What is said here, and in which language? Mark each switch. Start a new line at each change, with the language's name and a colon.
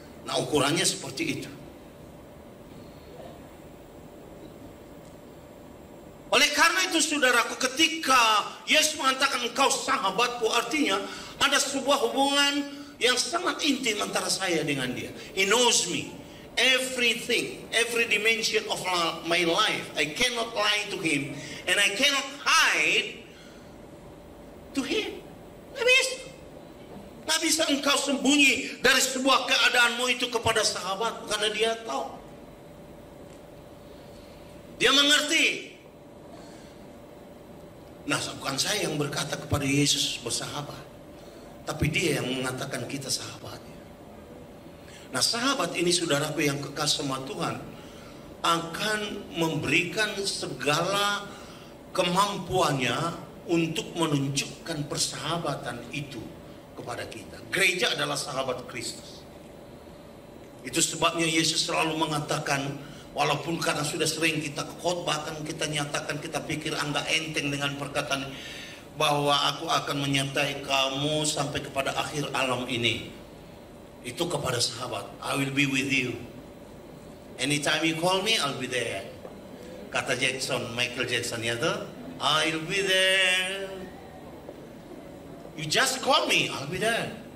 Indonesian: Nah, ukurannya seperti itu. Oleh karena itu, saudaraku, ketika Yesus mengatakan engkau sahabatku, artinya ada sebuah hubungan yang sangat intim antara saya dengan dia.
English: He knows me. Everything, every dimension of my life. I cannot lie to him, and I cannot hide to him.
Indonesian: Nggak bisa engkau sembunyi dari sebuah keadaanmu itu kepada sahabat, karena dia tahu. Dia mengerti. Nah, bukan saya yang berkata kepada Yesus bersahabat, tapi dia yang mengatakan kita sahabatnya. Nah, sahabat ini, saudaraku yang kekasih sama Tuhan, akan memberikan segala kemampuannya untuk menunjukkan persahabatan itu kepada kita. Gereja adalah sahabat Kristus. Itu sebabnya Yesus selalu mengatakan, walaupun karena sudah sering kita khotbahkan, kita nyatakan, kita pikir anggap enteng dengan perkataan bahwa aku akan menyertai kamu sampai kepada akhir alam ini. Itu kepada sahabat.
English: I will be with you. Anytime you call me, I'll be there.
Indonesian: Kata Michael Jackson ya tuh,
English: I'll be there. You just call me, I'll be there.